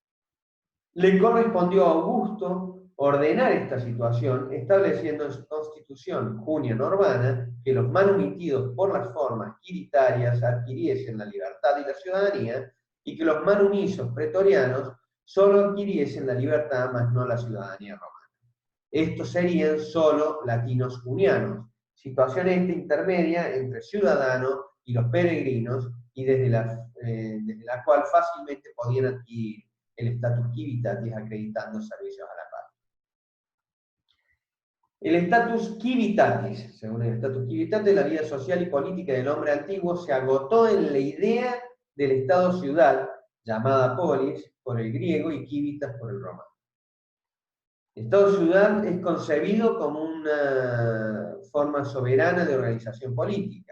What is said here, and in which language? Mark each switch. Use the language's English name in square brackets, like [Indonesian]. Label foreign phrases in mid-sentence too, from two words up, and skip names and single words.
[Spanish] Le correspondió a Augusto ordenar esta situación estableciendo en su constitución junia-normana que los manumitidos por las formas quiritarias adquiriesen la libertad y la ciudadanía, y que los manumisos pretorianos solo adquiriesen la libertad, mas no la ciudadanía romana. Estos serían solo latinos junianos, situación esta intermedia entre ciudadanos y los peregrinos, y desde la cual fácilmente podían adquirir el [Latin] status civitatis [Spanish] acreditando servicios a la patria. [Latin] El status civitatis, [Spanish] según el [Latin] status civitatis, [Spanish] la vida social y política del hombre antiguo se agotó en la idea del Estado-ciudad, llamada polis por el griego y civitas por el romano. El Estado-ciudad es concebido como una forma soberana de organización política.